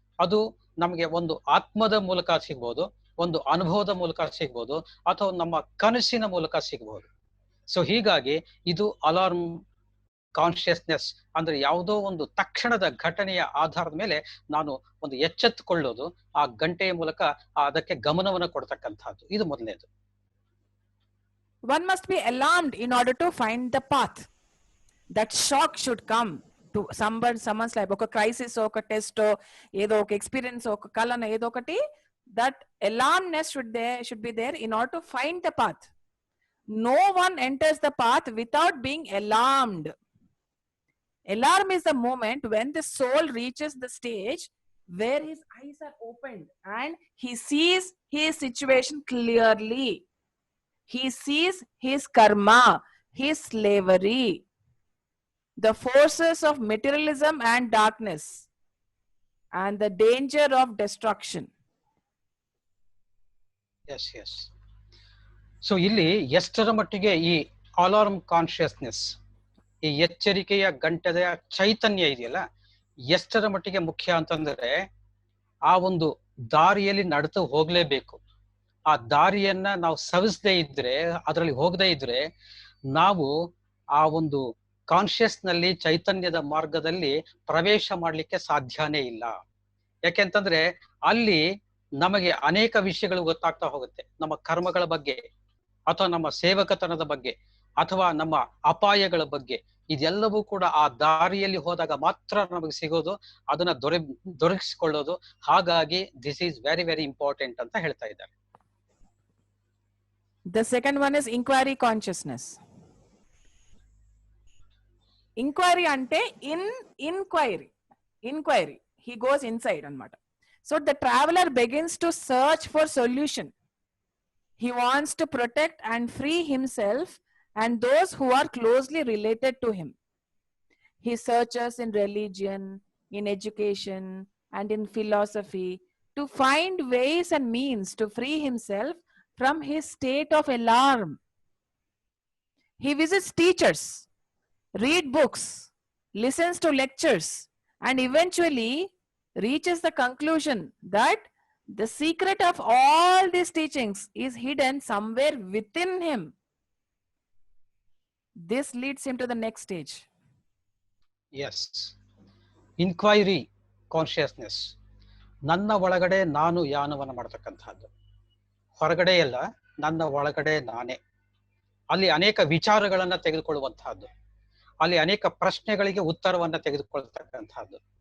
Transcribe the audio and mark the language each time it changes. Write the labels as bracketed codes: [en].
[kn] ಅದು ನಮಗೆ ಒಂದು ಆತ್ಮದ ಮೂಲಕ ಸಿಗ್ಬೋದು, ಒಂದು ಅನುಭವದ ಮೂಲಕ ಸಿಗ್ಬೋದು, ಅಥವಾ ನಮ್ಮ ಕನಸಿನ ಮೂಲಕ ಸಿಗ್ಬೋದು. ಸೊ ಹೀಗಾಗಿ ಇದು [en] alarm consciousness [kn] ಅಂದ್ರೆ ಯಾವುದೋ ಒಂದು ತಕ್ಷಣದ ಘಟನೆಯ ಆಧಾರದ ಮೇಲೆ ನಾನು ಒಂದು ಎಚ್ಚೆತ್ತುಕೊಳ್ಳೋದು, ಆ ಗಂಟೆಯ ಮೂಲಕ ಅದಕ್ಕೆ ಗಮನವನ್ನು ಕೊಡ್ತಕ್ಕಂಥದ್ದು. ಇದು ಮೊದಲನೇದು. [en] One must be alarmed in order to find the path. That shock should come to someone's life. [te] Oka crisis, oka test, edo oka experience, oka kalana, edo okati. [en] That alarmness should be there in order to find the path. No one enters the path without being alarmed. Alarm is the moment when the soul reaches the stage where his eyes are opened and he sees his situation clearly. He sees his karma, his slavery, the forces of materialism and darkness. and the danger of destruction. Yes yes. [kn] So ಇಲ್ಲಿ ಎಷ್ಟರ ಮಟ್ಟಿಗೆ ಈ [en] alarm consciousness, [kn] ಈ ಎಚ್ಚರಿಕೆಯ ಗಂಟೆಯ ಚೈತನ್ಯ ಇದೆಯಲ್ಲ, ಎಷ್ಟರ ಮಟ್ಟಿಗೆ ಮುಖ್ಯ ಅಂತಂದ್ರೆ ಆ ಒಂದು ದಾರಿಯಲ್ಲಿ ನಡೆದು ಹೋಗ್ಲೇಬೇಕು. ಆ ದಾರಿಯನ್ನ ನಾವು ಸವಿಸದೇ ಇದ್ರೆ, ಅದರಲ್ಲಿ ಹೋಗದೇ ಇದ್ರೆ, ನಾವು ಆ ಒಂದು ಕಾನ್ಶಿಯಸ್ ನಲ್ಲಿ, ಚೈತನ್ಯದ ಮಾರ್ಗದಲ್ಲಿ ಪ್ರವೇಶ ಮಾಡ್ಲಿಕ್ಕೆ ಸಾಧ್ಯನೇ ಇಲ್ಲ. ಯಾಕೆಂತಂದ್ರೆ ಅಲ್ಲಿ ನಮಗೆ ಅನೇಕ ವಿಷಯಗಳು ಗೊತ್ತಾಗ್ತಾ ಹೋಗುತ್ತೆ. ನಮ್ಮ ಕರ್ಮಗಳ ಬಗ್ಗೆ, ಅಥವಾ ನಮ್ಮ ಸೇವಕತನದ ಬಗ್ಗೆ, ಅಥವಾ ನಮ್ಮ ಅಪಾಯಗಳ ಬಗ್ಗೆ. ಇದೆಲ್ಲವೂ ಕೂಡ ಆ ದಾರಿಯಲ್ಲಿ ಹೋದಾಗ ಮಾತ್ರ ನಮಗೆ ಸಿಗೋದು, ಅದನ್ನ ದೊರಕಿಸಿಕೊಳ್ಳೋದು. ಹಾಗಾಗಿ [en] this is very very important [kn] ಅಂತ ಹೇಳ್ತಾ ಇದ್ದಾರೆ. [en] The second one is inquiry consciousness. Inquiry [te] ante [en] inquiry. He goes inside [te] anamata. [en] So the traveler begins to search for solution. He wants to protect and free himself and those who are closely related to him. He searches in religion, in education, and in philosophy to find ways and means to free himself from his state of alarm. He visits teachers, read books, listens to lectures, and eventually reaches the conclusion that the secret of all these teachings is hidden somewhere within him. This leads him to the next stage. Yes, inquiry consciousness. [kn] ನನ್ನ ಒಳಗಡೆ ನಾನು ಯಾನವನ್ನು ಮಾಡ್ತಕ್ಕಂಥದ್ದು, ಹೊರಗಡೆ ಎಲ್ಲ, ನನ್ನ ಒಳಗಡೆ ನಾನೇ. ಅಲ್ಲಿ ಅನೇಕ ವಿಚಾರಗಳನ್ನ ತೆಗೆದುಕೊಳ್ಳುವಂತಹದ್ದು, ಅಲ್ಲಿ ಅನೇಕ ಪ್ರಶ್ನೆಗಳಿಗೆ ಉತ್ತರವನ್ನ ತೆಗೆದುಕೊಳ್ತಕ್ಕಂಥದ್ದು.